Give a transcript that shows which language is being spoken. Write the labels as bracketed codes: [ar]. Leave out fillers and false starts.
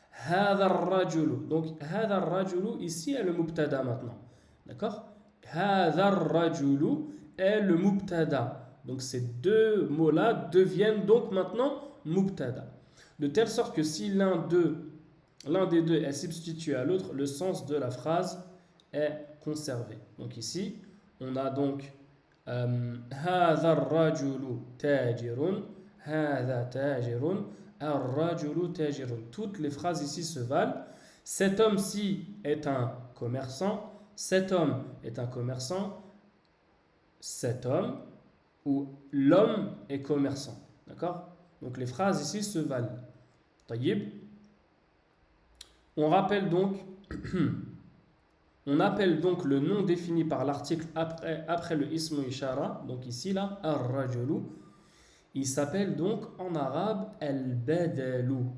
[fr] Hadha rajulu. Donc hadha rajulu ici est le mubtada maintenant. D'accord? Hadha rajulu est le mubtada. Donc ces deux mots-là deviennent donc maintenant mubtada. De telle sorte que si l'un des deux est substitué à l'autre, le sens de la phrase est conservé. Donc ici, on a donc [ar] هذا الرجل تاجر هذا تاجر الرجل تاجر. [fr] Toutes les phrases ici se valent. Cet homme-ci est un commerçant. Cet homme est un commerçant. Cet homme ou l'homme est commerçant. D'accord? Donc les phrases ici se valent. Taïb. On appelle donc le nom défini par l'article après le ismu ishara, donc ici là, ar-rajulu, il s'appelle donc en arabe al-badalu.